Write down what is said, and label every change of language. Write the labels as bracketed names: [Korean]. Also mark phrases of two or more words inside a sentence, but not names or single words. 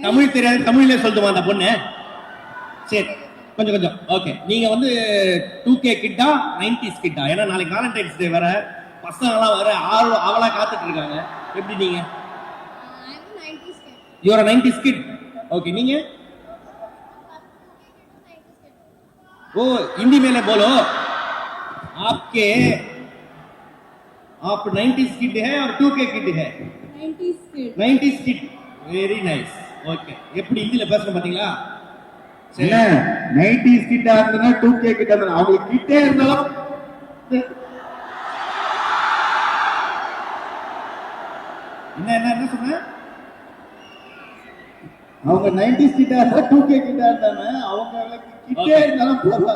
[Tamil] தமிழ் தெரியாது, தமிழ்ல சொல்லுமா அந்த பொண்ணு? சரி, கொஞ்சம் ஓகே. நீங்க வந்து 2K கிட்டா 90s கிட்டா? ஏன்னா நாளைக்கு வேலண்டைன்ஸ் டே வர, பசங்களாம் வர அவளா காத்துட்டு இருக்காங்க. எப்படி நீங்க? [English] you are 90s kid. [Tamil] ஓகே, நீங்க? [Hindi] ओ हिंदी में बोलो, आपके आप 90s किड है और 2K किड है? [English] 90s kid. very nice. [Hindi] ओके, [Tamil] எப்படி ஹிந்தில பேசணும் பாத்தீங்களா? என்ன 90s கிட்ட இருந்தா 2K கிட்ட இருந்தா அவங்களுக்கு கிட்டே இருந்தாலும் என்ன சொன்ன? அவங்க 90s கிட்ட இருந்தா 2K கிட்ட இருந்தாங்க, அவங்க கிட்டே இருந்தாலும் போறாங்க.